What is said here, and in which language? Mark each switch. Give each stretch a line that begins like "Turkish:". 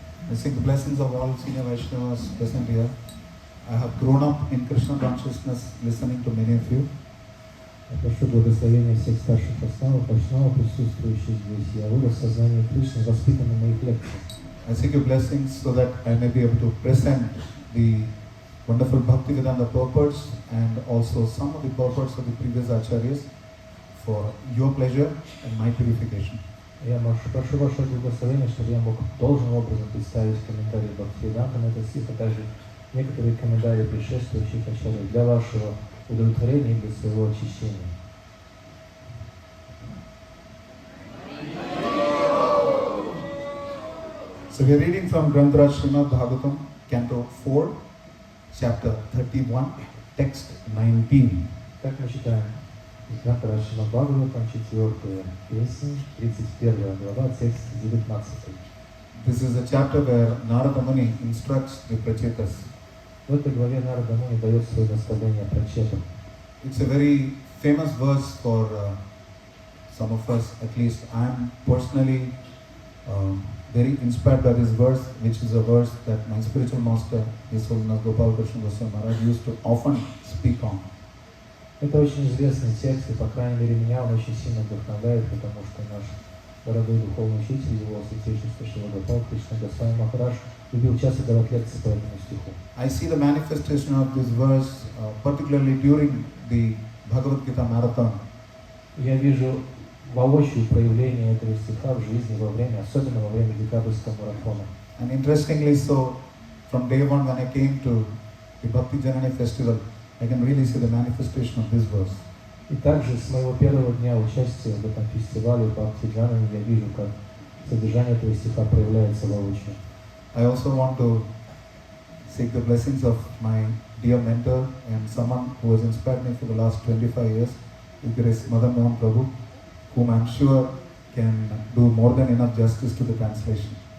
English: I seek the blessings of all senior Vaishnavas present here. I have grown up in Krishna consciousness listening to many of you.
Russian: Я прошу благословения всех старших Вайшнавов, присутствующих здесь. Я вырос в сознании Кришны, воспитан на моих лекциях.
English: I seek your blessings so that I may be able to present the wonderful Bhaktivedanta purports and also some of the purports of the previous acharyas for your pleasure and my purification.
Russian: Я прошу ваше благословение, чтобы я мог должным образом представить комментарии Бхактивиданта на этот стих, а также некоторые комментарии предшествующих ачарьев для вашего удовлетворения и для своего очищения.
English: So we are reading from Granth Srimad Bhagavatam, Canto 4, Chapter 31, Text 19.
Russian: Так мы читаем из Гранта Шримад Бхагаватам, 4-я песня, 31 глава, текст 19.
English: This is a chapter where Narada Muni instructs the Prachetas.
Russian: В этой главе Нарада Муни дает свое наставление прачетам.
English: It's a very famous verse for some of us, at least I am personally very inspired by this verse, which is a verse that my spiritual master, His Holiness Gopal Krishna Goswami Maharaj, used to often speak on.
Russian: Это очень известный текст, и, по крайней мере, меня он очень сильно вдохновляет, потому что наш дорогой духовный учитель, его святейшество Шрила Кришна Госвами Махарадж, любил часто давать лекции по этому стиху.
English: I see the manifestation of this verse particularly during the Bhagavad Gita marathon.
Russian: Я вижу воочию проявление этого стиха в жизни во время, особенно во время декабрьского марафона.
English: And interestingly so, from day one when I came to the Bhakti Janani festival, I can really see the manifestation of this verse.
Russian: И также с моего первого дня участия в этом фестивале Бхакти Janani я вижу, как содержание этого стиха проявляется воочию.
English: I also want to seek the blessings of my dear mentor and someone who has inspired me for the last 25 years, is Madan Mohan Prabhu, whom I am sure can do more than enough justice to the translation.